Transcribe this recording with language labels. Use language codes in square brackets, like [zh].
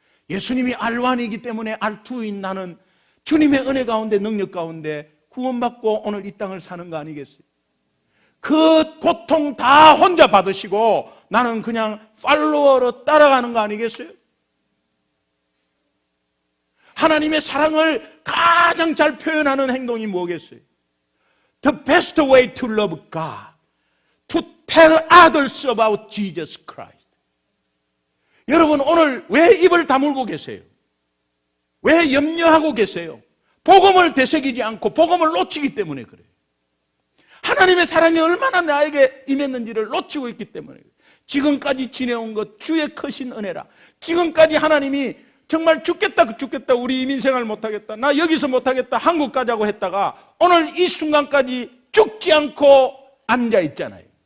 [ko] 예수님이 R1이기 때문에 R2인 나는 주님의 은혜 가운데 능력 가운데 구원받고 오늘 이 땅을 사는 거 아니겠어요? 그 고통 다 혼자 받으시고 나는 그냥 팔로워로 따라가는 거 아니겠어요? 하나님의 사랑을 가장 잘 표현하는 행동이 뭐겠어요? [en] The best way to love God, to tell others about Jesus Christ. [ko] 여러분 오늘 왜 입을 다물고 계세요? 왜 염려하고 계세요? 복음을 되새기지 않고 복음을 놓치기 때문에 그래요. 하나님의 사랑이 얼마나 나에게 임했는지를 놓치고 있기 때문에 그래요. 지금까지 지내온 것 주의 크신 은혜라. 지금까지 하나님이 정말 죽겠다 우리 이민생활 못하겠다, 나 여기서 못하겠다, 한국 가자고 했다가 오늘 이 순간까지 죽지 않고 앉아 있잖아요.